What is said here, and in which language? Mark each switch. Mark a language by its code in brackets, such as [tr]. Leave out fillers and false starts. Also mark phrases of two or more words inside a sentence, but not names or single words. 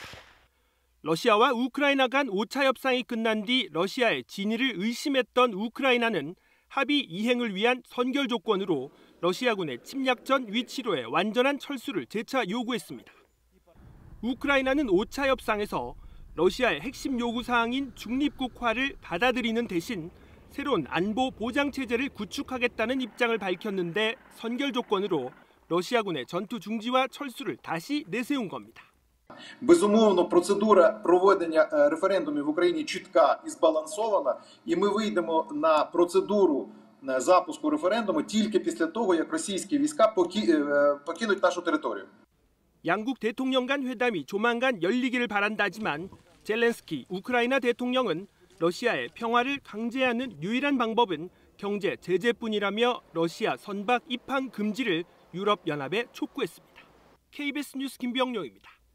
[ko] 러시아와 우크라이나 간 5차 협상이 끝난 뒤 러시아의 진위를 의심했던 우크라이나는 합의 이행을 위한 선결 조건으로 러시아군의 침략 전 위치로의 완전한 철수를 재차 요구했습니다. 우크라이나는 5차 협상에서 러시아의 핵심 요구 사항인 중립국화를 받아들이는 대신 새로운 안보 보장 체제를 구축하겠다는 입장을 밝혔는데 선결 조건으로 러시아군의 전투 중지와 철수를 다시 내세운 겁니다. [uk] Безумовно, процедура проведення референдумів в Україні чітка і збалансована, і ми вийдемо на процедуру запуску референдуму тільки після того, як російські війська покинуть нашу територію. [ko] 양국 대통령 간 회담이 조만간 열리기를 바란다지만 젤렌스키 우크라이나 대통령은 러시아의 평화를 강제하는 유일한 방법은 경제 제재뿐이라며 러시아 선박 입항 금지를 유럽연합에 촉구했습니다. KBS 뉴스 김병용입니다.